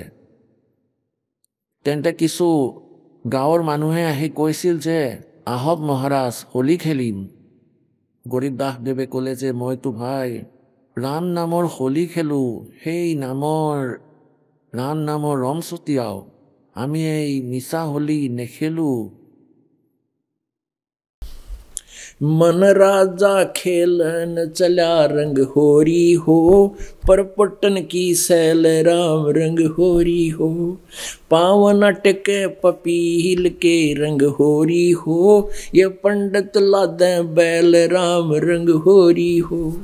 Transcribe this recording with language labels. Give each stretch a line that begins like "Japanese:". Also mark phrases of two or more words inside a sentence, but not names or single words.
Assamese: তেন্তে কিছু গাঁৱৰ মানুহে আহি কৈছিল যে আহক মহাৰাজ হোলী খেলিম। গৰীবদাস দেৱে ক'লে যে মইতো ভাই ৰাম নামৰ হোলী খেলোঁ, সেই ৰাম নামৰ ৰং ছটিয়াও, আমি এই মিছা হোলী নেখেলোঁ।
Hindi: मन राजा खेलन चला रंग होरी हो, पर पटन की सैल राम रंग होरी हो। पावन अटके पपील के रंग होरी हो, ये पंडित लादे बैल राम रंग होरी हो।